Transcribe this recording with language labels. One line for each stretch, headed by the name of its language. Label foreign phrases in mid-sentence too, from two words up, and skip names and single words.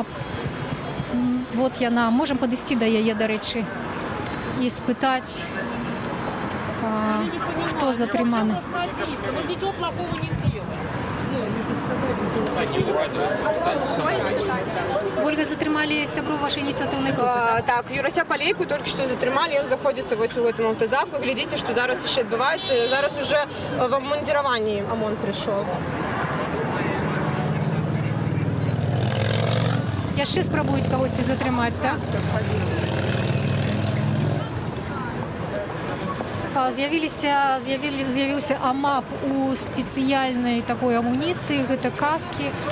Belarusian: Вот яна, можам падысці да яе, дарэчы, і спытаць, хто затрыманы.
Russian: Ольга,
Belarusian: затрымали сябру
Russian: вашей инициативной группы? Так, Юрася Полейку только что затрымали, он заходится в этом автозаку. Глядите, что зараз еще отбывается. Зараз уже в обмундировании ОМОН пришел.
Belarusian: Яшчэ спрабуюць кагосьці затрымаць, так? З'явіўся АМАП у спецыяльнай такой амуніцыі, гэта каскі.